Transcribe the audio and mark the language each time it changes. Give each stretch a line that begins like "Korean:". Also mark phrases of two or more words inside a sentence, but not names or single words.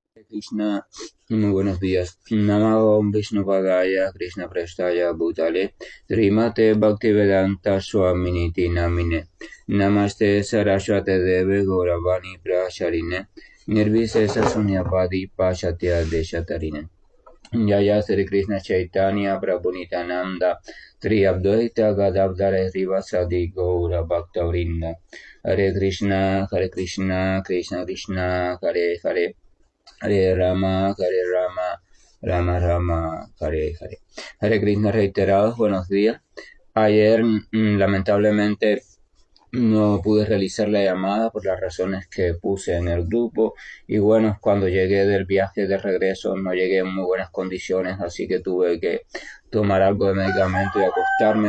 Spanish: Krishna, muy buenos días.
Sanskrit: Namo Vishnu Padaya, Krishna Prestaya Bhutale, Srimate Bhaktivedanta Swaminiti Namine, Namaste Saraswate Deve Gauravani Pracharine, Nirvisesa Sunyapadi Pashatya Deshatarine. Jaya Sri Krishna Chaitanya Prabhu Nityananda Sri Advaita Gadadhara Srivasadi Gaura Bhaktavrinda Hare Krishna Krishna Krishna Hare Hare Hare Rama, Rama Rama, Hare Hare. Hare Krishna
Spanish: reiterados, buenos días. Ayer, lamentablemente, no pude realizar la llamada por las razones que puse en el grupo. Y bueno, cuando llegué del viaje de regreso no llegué en muy buenas condiciones, así que tuve que tomar algo de medicamento y acostarme.